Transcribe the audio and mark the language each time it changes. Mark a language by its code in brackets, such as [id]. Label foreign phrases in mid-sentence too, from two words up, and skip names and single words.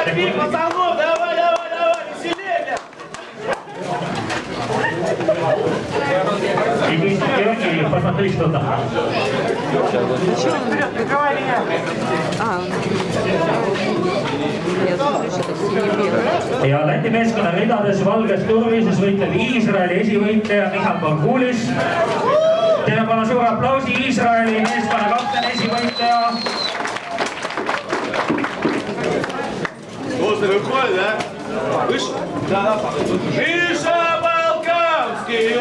[ru] Матвей, пацанов, давай, веселее! И вы вперед и посмотри, что там. Вперед, прикрывай меня! [et] Ja Läti meeskonna ridades valges turvises võitleb Iisraeli esivõitleja Michal Borgulis. Teile palun suure aplausi Iisraeli meeskonna kapten esivõitleja. [ru] Просто выходит, да? Выше? Да. Миша Балканский!